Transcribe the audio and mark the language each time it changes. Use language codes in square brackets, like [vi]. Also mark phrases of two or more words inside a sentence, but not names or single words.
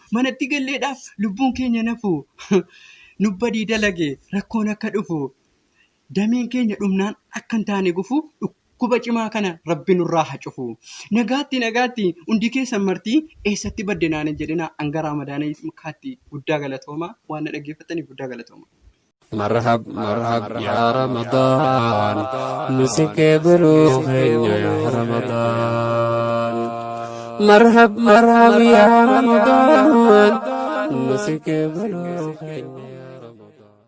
[om] Manatti galleedhaaf lubbuun keenya nafu. Nubbadii dalage rakkoon akka dhufu. Dameen keenya dhumnaan akka hin taane gufu dhukkuba cimaa kana Rabbi nurraa haa cufu. Nagaatti, nagaatti, hundi keessan martii eessatti badde naan hin jedhina. Hanga Raamadaana makaatti guddaa galatooma. Waan na dhaggeeffataniif guddaa galatooma. [ar] مرحب، مرحب يا رمضان، نسك بلوغ يا رمضان. مرحب، مرحب يا رمضان، نسك بلوغ يا رمضان.